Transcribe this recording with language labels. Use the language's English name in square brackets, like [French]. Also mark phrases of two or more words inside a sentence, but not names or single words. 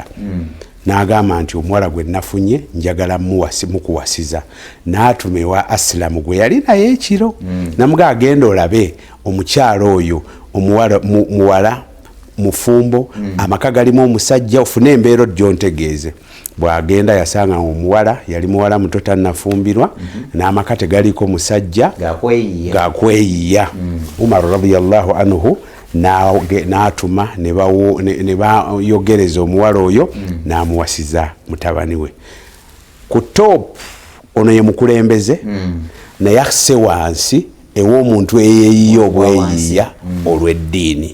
[Ganda] N'agamba nti omuwala gwe nafunye njagala mukuwasiza n'atuma ewa Asilamu gwe yali naye ekiro namuga agenda olabe omukyala oyo muwala mufumbo amaka galimu omusajja ofune embeera gyontegeeze. Bwagenda yasanga omuwala yali muwala muto tannafumbirwa n'amaka tegaliko musajja gakweyiya. Umar [Arabic] رضي الله عنه [Ganda] n'atuma ne bayogereza omuwala oyo n'amuwasiza mutabani we ku top. Ono ye mukulembeze naye asse wansi ew'omuntu eyeeyiya obweyiya olw'eddiini.